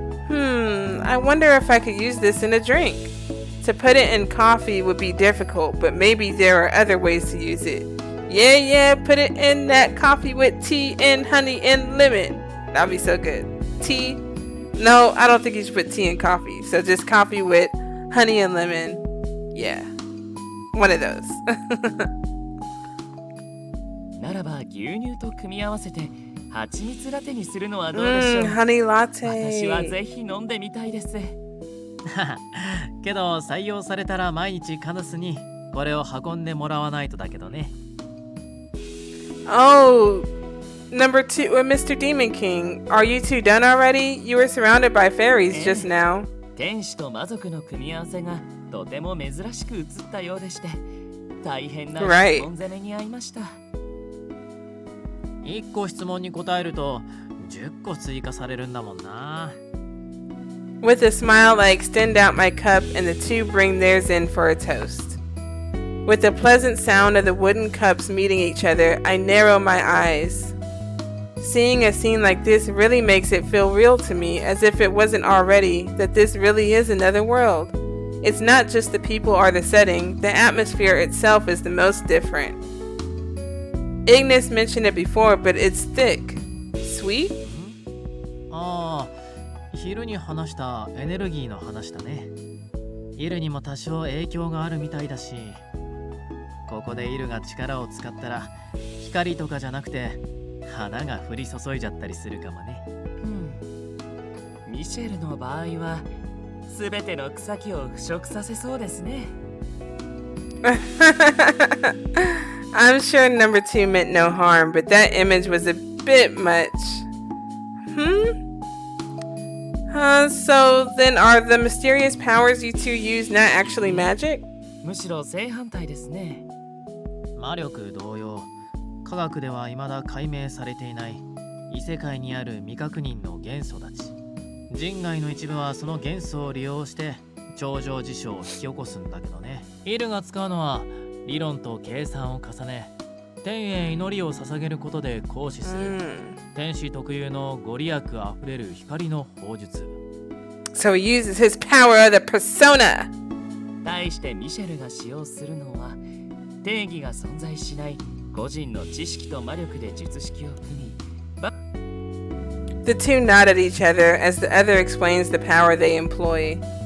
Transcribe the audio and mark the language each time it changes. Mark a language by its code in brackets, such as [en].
[en] I wonder if I could use this in a drink. To put it in coffee would be difficult, but maybe there are other ways to use it. Yeah, put it in that coffee with tea and honey and lemon. That'd be so good. Tea? No, I don't think you should put tea in coffee. So just coffee with honey and lemon. Yeah. One of those. [ja] ならば牛乳と組み合わせて蜂蜜ラテにするのはどうでしょう。 [en] honey [ja] 私は [en] latte. [ja] ぜひ飲んでみたいです。けど採用されたら毎日カヌスにこれを運んでもらわないとだけどね。 [en] Oh, number 2, Mr. Demon King. Are you two done already? You were surrounded by fairies just now. [ja] 天使と魔族の組み合わせがとても珍しく映ったようでして大変な質問攻めに遭いました。 1個質問に答えると10個追加されるんだもんな。 [en] With a smile, I extend out my cup and the two bring theirs in for a toast. With the pleasant sound of the wooden cups meeting each other, I narrow my eyes. Seeing a scene like this really makes it feel real to me, as if it wasn't already, that this really is another world. It's not just the people or the setting, the atmosphere itself is the most different. Ignis mentioned it before, but it's thick. Sweet? [ja] ああ、昼に話したエネルギーの話だね。イルにも多少影響があるみたいだし、ここでイルが力を使ったら光とかじゃなくて花が降り注いじゃったりするかもね。ミシェルの場合はすべての草木を腐食させそうですね。 [en] I'm sure number 2 meant no harm, but that image was a bit much. So then are the mysterious powers you two use not actually magic? [ja] むしろ正反対ですね。魔力同様、科学では未だ解明されていない異世界にある未確認の元素たち。人外の一部はその元素を利用して超常事象を引き起こすんだけどね。イルが使うのは理論と計算を重ね、天へ祈りを捧げることで行使する、天使特有のご利益あふれる光の砲術。 [en] So he uses his power of the persona. [ja] 対してミシェルが使用するのは定義が存在しない個人の知識と魔力で術式を組み、 [en] The two nod at each other as the other explains the power they employ.